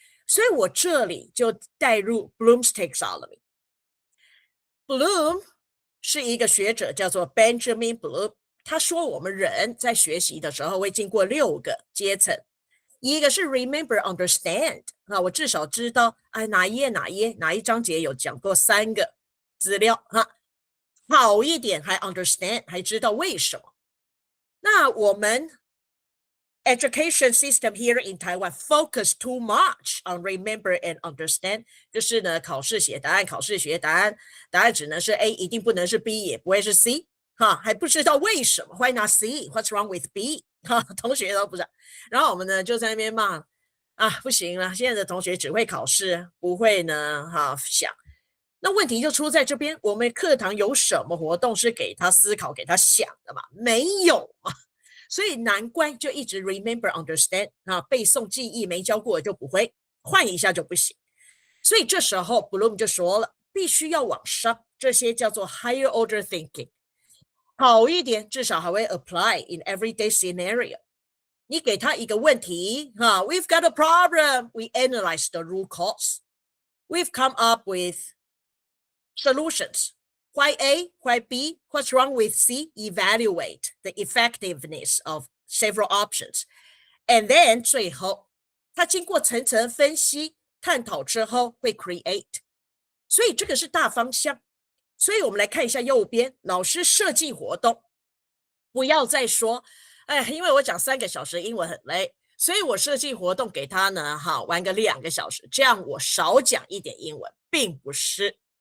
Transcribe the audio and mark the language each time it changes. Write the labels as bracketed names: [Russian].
[Chinese] 所以我这里就带入 Bloom's Taxonomy。Bloom 是一个学者叫做 Benjamin Bloom， 他说我们人在学习的时候会经过6个阶层，一个是 remember understand， 我至少知道哪一章节有讲过3个资料好一点还 understand， 还知道为什么。那我们 [English] education system here in Taiwan focus too much on remember and understand， [Chinese] 就是呢考试写答案，考试学答案，答案只能是 A， 一定不能是 B， 也不会是 C，还不知道为什么 [English] Why not C? What's wrong with B？ [Chinese] 同学都不知道。然后我们呢就在那边骂啊，不行了，现在的同学只会考试，不会呢想。那问题就出在这边，我们课堂有什么活动是给他思考、给他想的嘛？没有嘛。所以难怪就一直 remember understand 背诵记忆没教过就不会，换一下就不行。所以这时候 Bloom 就说了，必须要往上，这些叫做 higher order thinking， 好一点，至少还会 [English] apply in everyday scenario。 [Chinese] 你给他一个问题， [English] We've got a problem. We analyze the root cause. We've come up with solutions. Why A? Why B? What's wrong with C? Evaluate the effectiveness of several options. And then [Chinese] 最后，他经过层层分析、探讨之后会 create。所以这个是大方向。所以我们来看一下右边，老师设计活动，不要再说，因为我讲3个小时英文很累，所以我设计活动给他呢，玩个2个小时，这样我少讲一点英文，并不是。